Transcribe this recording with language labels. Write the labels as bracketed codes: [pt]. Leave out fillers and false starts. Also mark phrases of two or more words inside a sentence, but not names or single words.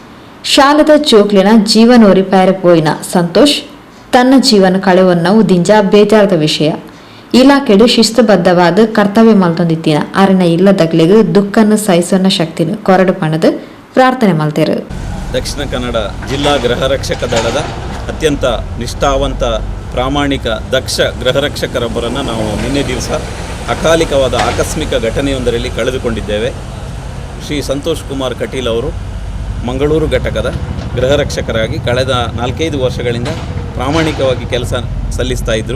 [tcy] ಶಾಲದ ಜೋಕ್ಲಿನ ಜೀವನೋರಿ ಪೋಯಿನ ಸಂತೋಷ್ ತನ್ನ ಜೀವನ ಕಳೆವನ್ನ ಉದಿಂಜ ಬೇಜಾರದ ವಿಷಯ ಇಲಾಖೆಡು ಶಿಸ್ತುಬದ್ಧವಾದ ಕರ್ತವ್ಯ ಮಲ್ತೊಂದಿತ್ತಿನ ಅರಿನ ಇಲ್ಲದಗ್ಲಿಗೂ ದುಃಖನ್ನು ಸಹಿಸೋನ ಶಕ್ತಿನು ಕೊರಡು ಪಣದು ಪ್ರಾರ್ಥನೆ ಮಲ್ತೇರು. [kn] ದಕ್ಷಿಣ ಕನ್ನಡ ಜಿಲ್ಲಾ ಗೃಹರಕ್ಷಕ ದಳದ ಅತ್ಯಂತ ನಿಷ್ಠಾವಂತ ಪ್ರಾಮಾಣಿಕ ದಕ್ಷ ಗೃಹರಕ್ಷಕರೊಬ್ಬರನ್ನು ನಾವು ನಿನ್ನೆ ದಿವಸ ಅಕಾಲಿಕವಾದ ಆಕಸ್ಮಿಕ ಘಟನೆಯೊಂದರಲ್ಲಿ ಕಳೆದುಕೊಂಡಿದ್ದೇವೆ. ಶ್ರೀ ಸಂತೋಷ್ ಕುಮಾರ್ ಕಟೀಲ್ ಅವರು ಮಂಗಳೂರು ಘಟಕದ ಗೃಹರಕ್ಷಕರಾಗಿ ಕಳೆದ 4-5 ವರ್ಷಗಳಿಂದ ಪ್ರಾಮಾಣಿಕವಾಗಿ ಕೆಲಸ ಸಲ್ಲಿಸ್ತಾ ಇದ್ದರು.